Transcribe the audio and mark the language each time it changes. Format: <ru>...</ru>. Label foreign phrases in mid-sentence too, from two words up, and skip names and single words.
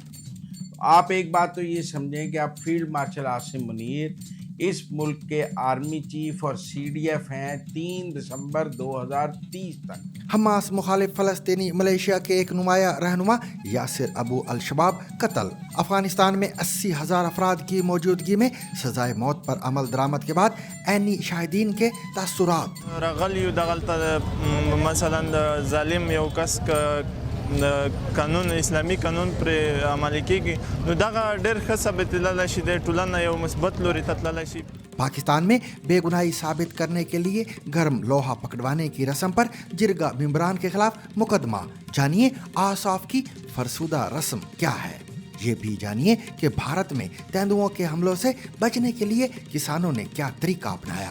<ur>آپ ایک بات تو یہ سمجھیں کہ اب فیلڈ مارشل عاصم منیر اس ملک کے آرمی چیف اور CDF ہیں 3 دسمبر 2030 تک. حماس مخالف فلسطینی ملیشیا کے ایک نمایاں رہنما یاسر ابو الشباب قتل. افغانستان میں 80,000 افراد کی موجودگی میں سزائے موت پر عمل درآمد کے بعد عینی شاہدین کے تاثرات.</ur> <ps>مثلا ظالم یو کس قانون اسلامی قانون پر عمل کیږي نو دغه ډېر ښه ثابتېدلی شي د ټولنه یو مثبت لوري ته تللی شي.</ps> <ur>پاکستان میں بے گناہی ثابت کرنے کے لیے گرم لوہا پکڑوانے کی رسم پر جرگہ ممبران کے خلاف مقدمہ. جانیے آصاف کی فرسودہ رسم کیا ہے. یہ بھی جانیے کہ بھارت میں تیندوؤں کے حملوں سے بچنے کے لیے کسانوں نے کیا طریقہ اپنایا.</ur>